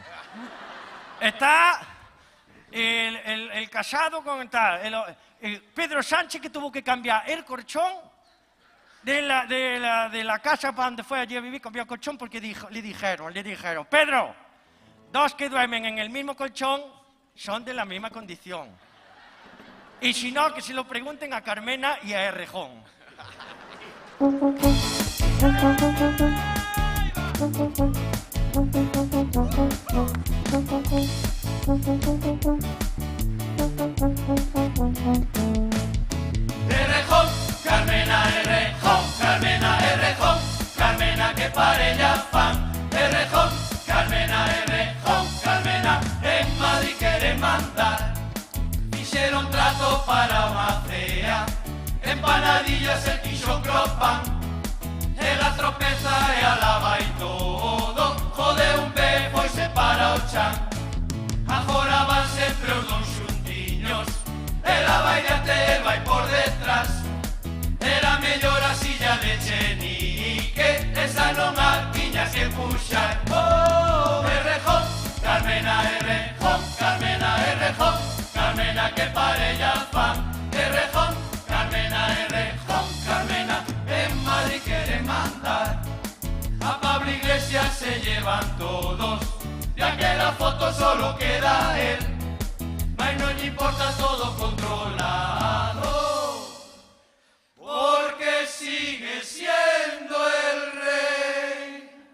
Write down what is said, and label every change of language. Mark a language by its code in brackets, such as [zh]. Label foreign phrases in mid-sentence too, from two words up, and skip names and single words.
[es] Está el Casado con Pedro Sánchez, que tuvo que cambiar el colchón de la casa para donde fue allí a vivir, cambió el colchón porque le dijeron, Pedro, dos que duermen en el mismo colchón son de la misma condición. Y si no, que se lo pregunten a Carmena y a Errejón. [gl] Errejón, Carmena, Errejón, Carmena, Errejón, Carmena que parella fan. Errejón, Carmena, Errejón, Carmena, en Madrid queren mandar. Fixeron trato para unha cea, empanadillas e quixo cropan. Ela tropeza e alaba e todo, jode un pé, foise para o chan. Agora van sempre os dous xuntiños, ela vai diante, el vai por detrás. Era mellor a silla de Chenique, esa non a tiña que puxar. Oh, Errejón, Carmena, Errejón, Carmena, Errejón, Carmena que parella fan. Errejón, Carmena, Errejón, Carmena, en Madrid quieren mandar. [es] A Pablo Iglesias se llevan todos, de aquella foto solo queda él. Mas no le importa, todo controlado, porque sigue siendo el rey.